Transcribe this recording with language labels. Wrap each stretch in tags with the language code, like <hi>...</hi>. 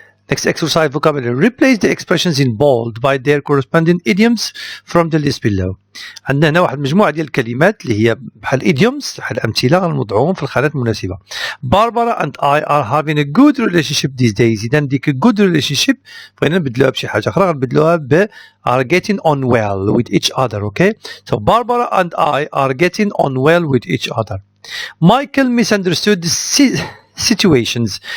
<en>Next exercise vocabulary. Replace the expressions in bold by their corresponding idioms from the list below.</en> <ar>عندنا هنا واحد المجموعة ديال الكلمات اللي هي بحال idioms بحال أمثلة غنوضعوهم في الخانات المناسبة.</ar> <en>Barbara and I are having a good relationship these days.</en> <ar>إذا ديك</ar> <en>good relationship</en> <ar>بغينا نبدلوها بشي حاجة أخرى غنبدلوها ب</ar> <en>are getting on well with each other. Okay, so Barbara and I are getting on well with each other. Michael misunderstood the situations.</en>